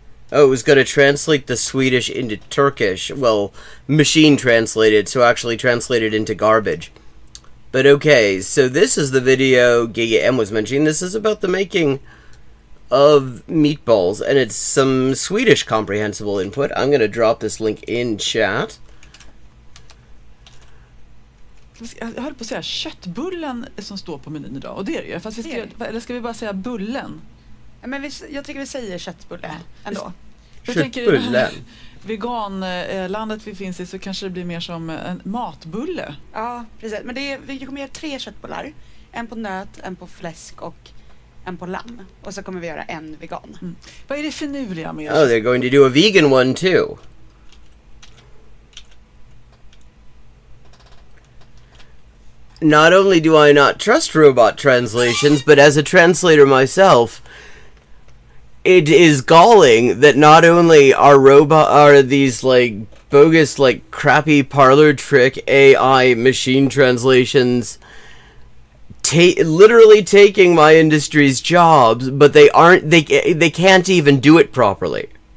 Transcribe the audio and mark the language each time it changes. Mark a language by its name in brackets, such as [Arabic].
[English] Oh, it was going to translate the Swedish into Turkish. Well, machine translated, so actually translated into garbage. But okay, so this is the video Giga M was mentioning. This is about the making of meatballs, and it's some Swedish comprehensible input. I'm going to drop this link in chat. [Swedish] Jag höll på att säga köttbullen som står på menyn idag, och det är det ju. Fast eller ska vi bara säga bullen? Ja, men jag tycker vi säger köttbulle ändå. Jag tänker veganlandet vi finns i, så kanske det blir mer som en matbulle. Ja, precis. Men vi kommer göra 3 köttbullar. En på nöt, en på fläsk och en på lamm. Och så kommer vi göra en vegan. Mm. Vad är det finurliga med? [English] Oh, they're going to do a vegan one too. Not only do I not trust robot translations, but as a translator myself, it is galling that not only are these like bogus, like crappy parlor trick AI machine translations literally taking my industry's jobs, but they can't even do it properly.